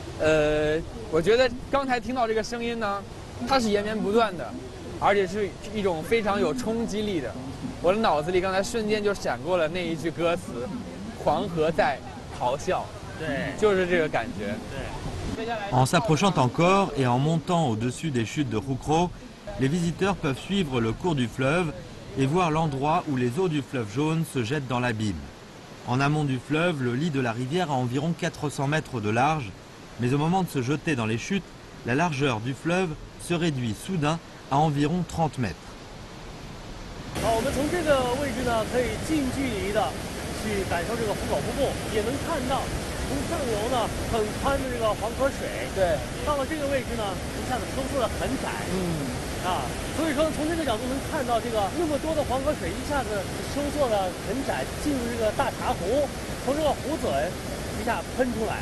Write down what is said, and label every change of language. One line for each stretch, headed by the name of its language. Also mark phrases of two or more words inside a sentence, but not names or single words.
Chinese: 我觉得刚才听到这个声音呢，它是延绵不断的，而且是一种非常有冲击力的。我的脑子里刚才瞬间就闪过了那一句歌词：“黄河在咆哮。” 对，就是这个感觉。对。
French: En s'approchant encore et en montant au-dessus des chutes de Roucro, les visiteurs peuvent suivre le cours du fleuve et voir l'endroit où les eaux du fleuve jaune se jettent dans l'abîme. En amont du fleuve, le lit de la rivière a environ 400 mètres de large, mais au moment de se jeter dans les chutes, la largeur du fleuve se réduit soudain à environ 30 mètres.
Chinese: 好，我们从这个位置呢，可以近距离的去感受这个壶口瀑布，也能看到从上游呢很宽的这个黄河水。对，到了这个位置呢，一下子收缩的很窄。所以说从这个角度能看到这个那么多的黄河水一下子收缩的很窄，进入这个大茶壶，从这个壶嘴一下喷出来。